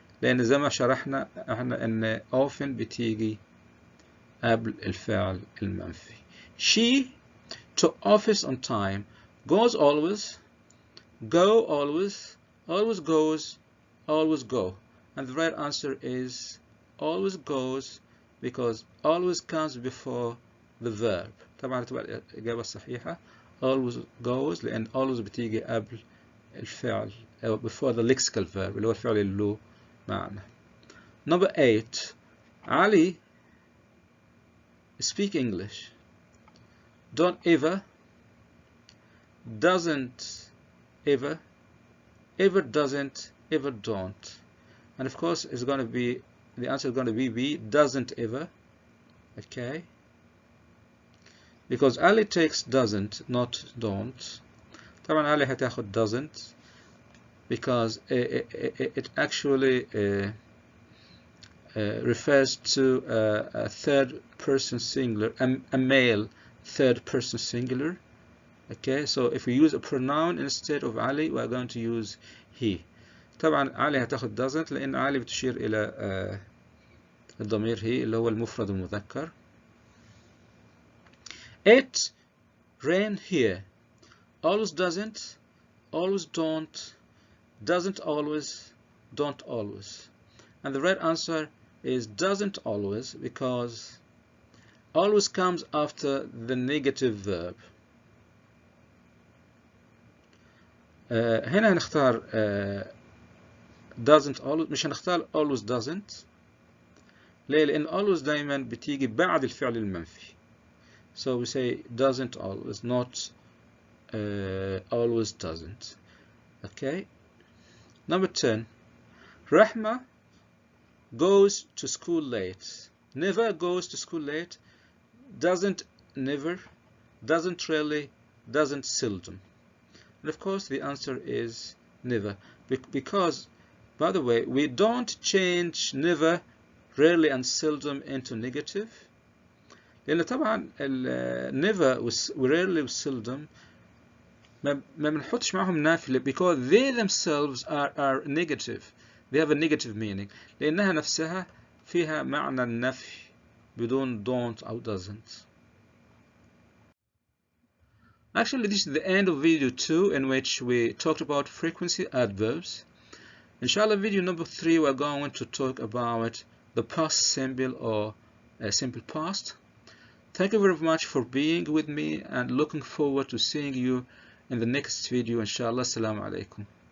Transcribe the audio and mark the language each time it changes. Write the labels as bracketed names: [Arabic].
[Arabic] لأن زي ما شرحنا احنا إن often بتيجي قبل الفعل المنفي. [English] She to office on time, goes always, go always, always goes, always go. And the right answer is always goes, because always comes before the verb. [Arabic] طبعا تبقى الإجابة الصحيحة [English] always goes، [Arabic] لأن always بتيجي قبل الفعل أو [English] before the lexical verb [Arabic] اللي هو الفعل اللي له معنى. [English] Number 8. Ali speak English. Don't ever, doesn't ever, ever doesn't, ever don't. And of course it's going to be, the answer is going to be B, doesn't ever. Okay, because Ali takes doesn't, not don't. [Arabic] طبعا [English] Ali [Arabic] هتاخد [English] doesn't because it actually refers to a third person singular, a male third person singular. Okay, so if we use a pronoun instead of Ali, we are going to use he. [Arabic] طبعا علي هتاخد doesn't لأن علي بتشير إلى الضمير هي اللي هو المفرد المذكر. [English] It rain here. Always doesn't, always don't, doesn't always, don't always. And the right answer is doesn't always, because always comes after the negative verb. [Arabic] هنا هنختار [English] doesn't always، [Arabic] مش هنختار [English] always doesn't. [Arabic] ليه؟ لأن always دايما بتيجي بعد الفعل المنفي. [English] So we say doesn't always, not always doesn't. Okay. Number 10. Rahma goes to school late. Never goes to school late. Doesn't never. Doesn't rarely. Doesn't seldom. And of course the answer is never. Because, by the way, we don't change never, rarely and seldom into negative. [Arabic] لأن طبعا never و rarely و seldom ما بنحطش معهم نافلة [English] because they themselves are negative. They have a negative meaning. [Arabic] لأنها نفسها فيها معنى النفي بدون don't أو doesn't. [English] Actually, this is the end of video 2 in which we talked about frequency adverbs. Inshallah, video number 3 we're going to talk about the past simple or simple past. Thank you very much for being with me and looking forward to seeing you in the next video. Inshallah. Assalamu alaikum.